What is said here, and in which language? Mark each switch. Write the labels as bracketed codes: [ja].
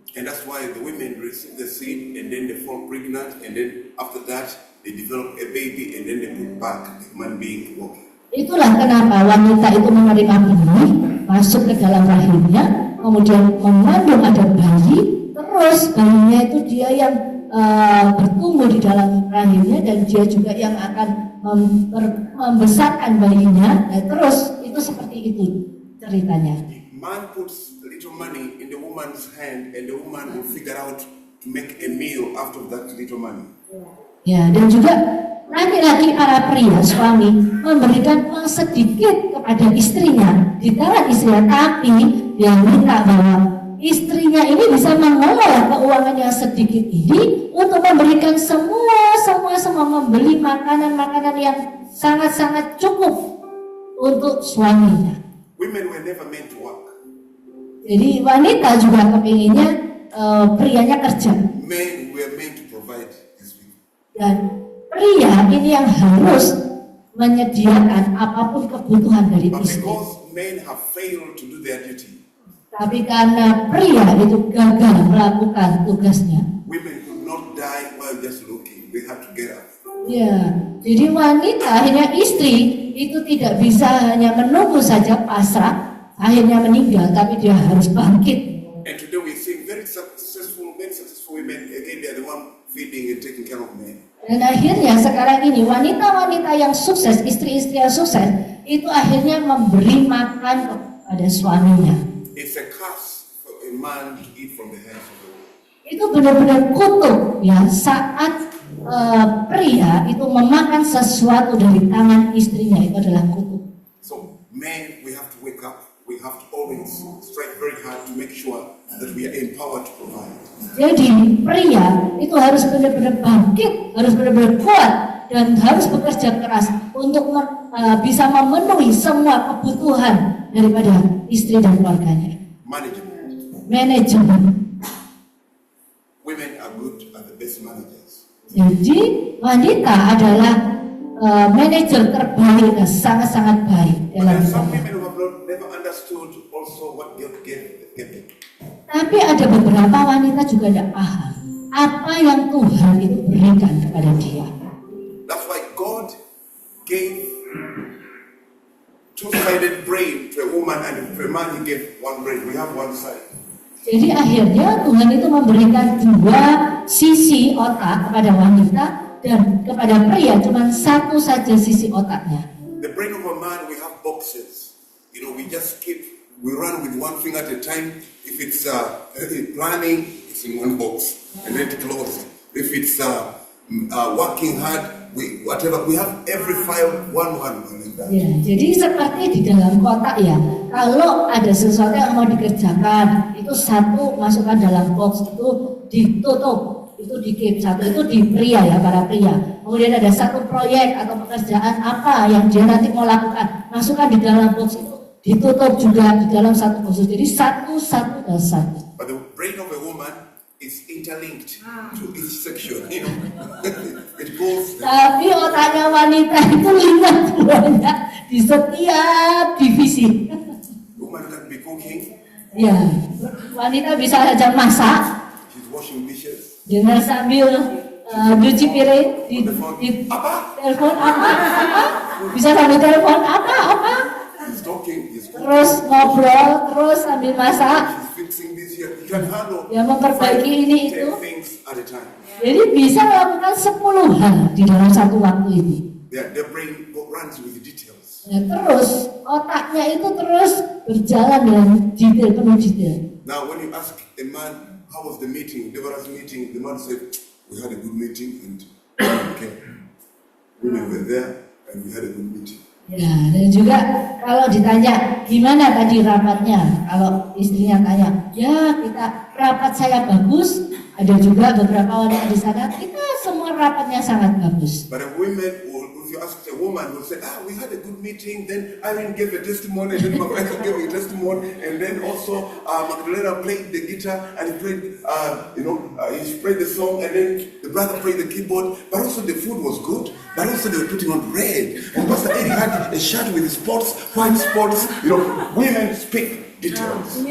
[en] And that's why the women receive the seed and then they fall pregnant and then after that they develop a baby and then they put back the human being walking. [id] Itulah kenapa wanita itu menerima benih masuk ke dalam rahimnya, kemudian mengandung ada bayi, terus bayinya itu dia yang bertumbuh di dalam rahimnya dan dia juga yang akan membesarkan bayinya. Nah, terus itu seperti itu ceritanya. [en] Man puts little money in the woman's hand and the woman will figure out to make a meal out of that little money. [id] Ya, dan juga laki-laki para pria suami memberikan uang sedikit kepada istrinya di tangan istrinya, tapi dia minta bahwa istrinya ini bisa mengelola keuangannya sedikit ini untuk memberikan semua membeli makanan-makanan yang sangat-sangat cukup untuk suaminya. [en] Women were never meant to work. [id] Jadi wanita juga kepinginnya prianya kerja. [en] Men were meant to provide these people. [id] Dan pria ini yang harus menyediakan apapun kebutuhan dari [en] But [id] istri. [en] because men have failed to do their duty, [id] Tapi karena pria itu gagal melakukan tugasnya, [en] women could not die while just looking. They had to get up. [id] ya, jadi wanita, akhirnya istri itu tidak bisa hanya menunggu saja pasrah, akhirnya meninggal, tapi dia harus bangkit. [en] And today we see very successful women, again they are the one feeding and taking care of men. [id] Dan akhirnya sekarang ini wanita-wanita yang sukses, istri-istri yang sukses, itu akhirnya memberi makan kepada suaminya. [en] It's a curse for a man to eat from the hands of the woman. [id] Itu benar-benar kutuk ya saat pria itu memakan sesuatu dari tangan istrinya, itu adalah kutuk. [en] So men, we have to wake up. We have to always strive very hard to make sure that we are empowered to provide. [id] Jadi pria itu harus benar-benar bangkit, harus benar-benar kuat dan harus bekerja keras untuk bisa memenuhi semua kebutuhan daripada istri dan keluarganya. [en] Management. [id] Manajemen. [en] Women are good at the best managers. [id] Jadi wanita adalah manajer terbaik dan sangat-sangat baik dalam [en] There are some [id] hidupnya. [en] women who have never understood also what God gave them. [id] Tapi ada beberapa wanita juga tidak paham apa yang Tuhan itu berikan kepada dia. [en] That's why God gave two-sided brain to a woman and to a man he gave one brain. We have one side. Jadi akhirnya Tuhan itu memberikan dua sisi otak kepada wanita dan kepada pria cuma satu saja sisi otaknya. The brain of a man, we have boxes. You know, we just we run with one finger at a time. If it's planning, it's in one box and then it's closed. If it's working hard, we have every file one like that. [id] Ya, jadi seperti di dalam kotak ya. Kalau ada sesuatu yang mau dikerjakan, itu satu masukkan dalam box, itu ditutup, itu di keep, satu itu di pria ya, para pria. Kemudian ada satu proyek atau pekerjaan apa yang dia nanti mau lakukan, masukkan di dalam box itu, ditutup juga di dalam satu box. Jadi satu. [en] But the brain of a woman is interlinked to each section, you know. It goes. [id] Tapi otaknya wanita itu 5 banyak di setiap divisi. [en] Woman can be cooking. [id] Ya, wanita bisa saja masak, [en] She's washing dishes. [id] dengan sambil cuci piring, di Apa? telepon apa, bisa sambil telepon apa, [en] He's talking. [id] terus ngobrol, terus sambil masak, [en] She's fixing this here. He can handle [id] ya memperbaiki ini 10 itu. [en] things at a time. [id] Jadi bisa melakukan 10 hal di dalam satu waktu ini. [en] Their brain runs with details. [id] Ya, terus otaknya itu terus berjalan dengan detail, penuh detail. [en] Now, when you ask a man, how was the meeting, Deborah's meeting, the man said, we had a good meeting and okay. Women were there and we had a good meeting. [id] Ya, dan juga kalau ditanya gimana tadi rapatnya, kalau istrinya tanya, ya kita rapat saya bagus, ada juga beberapa wanita di sana, kita semua rapatnya sangat bagus. [en] But a woman, if you ask a woman, will say, we had a good meeting, then Irene gave a testimony, and then Magdalena gave a testimony, and then also Magdalena played the guitar, and he played, he played the song, and then the brother played the keyboard, but also the food was good, but also they were putting on bread, and Pastor Eddie had a shirt with spots, white spots, women speak details.